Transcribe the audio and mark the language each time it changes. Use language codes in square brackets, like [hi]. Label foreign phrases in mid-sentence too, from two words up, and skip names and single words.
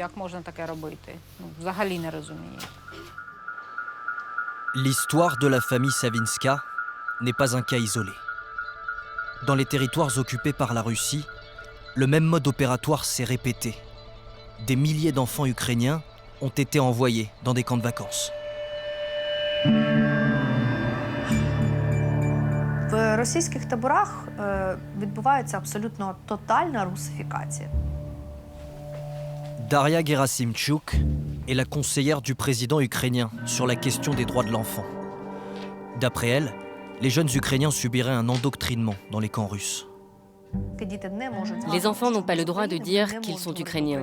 [fr] L'histoire de la famille Savinska n'est pas un cas isolé. Dans les territoires occupés par la Russie, le même mode opératoire s'est répété. Des milliers d'enfants ukrainiens ont été envoyés dans des camps de vacances. [uk] В російських таборах відбувається абсолютно тотальна русифікація. [fr] Daria Gerasimchuk est la conseillère du président ukrainien sur la question des droits de l'enfant. D'après elle, les jeunes Ukrainiens subiraient un endoctrinement dans les camps russes. Les enfants n'ont pas le droit de dire qu'ils sont ukrainiens.